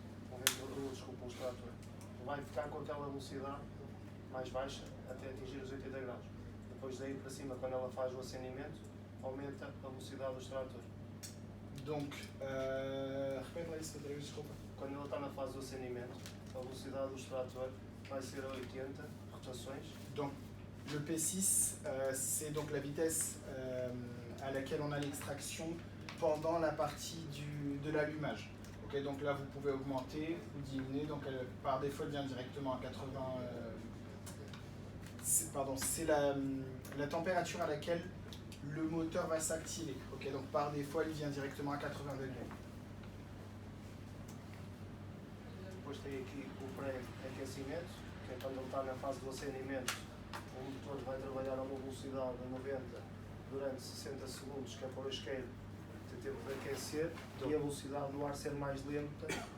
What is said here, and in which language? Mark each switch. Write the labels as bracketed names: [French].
[Portuguese] O ventilador, desculpa, o extrator, vai ficar com aquela velocidade mais baixa até atingir os 80 graus. Depois daí para cima, quando ela faz o acendimento, aumenta a velocidade do extrator. Donc, repete lá isso outra vez, desculpa. Quando ela está na fase do acendimento, a velocidade do extrator vai ser a 80 rotações. [French] Donc, le P6, c'est donc la vitesse à laquelle on a l'extraction pendant la partie de l'allumage. Okay, donc là, vous pouvez augmenter ou diminuer. Donc, par défaut, elle vient directement à 80. C'est la température à laquelle le moteur va s'activer. Okay, donc, par défaut, elle vient directement à 80 degrés. [Portuguese] Depois tem aqui o pré-aquecimento, que é quando ele está na fase do acendimento, o motor vai trabalhar a uma velocidade de 90 durante 60 segundos, que é para o isqueiro ter tempo de aquecer, e a velocidade do ar ser mais lenta.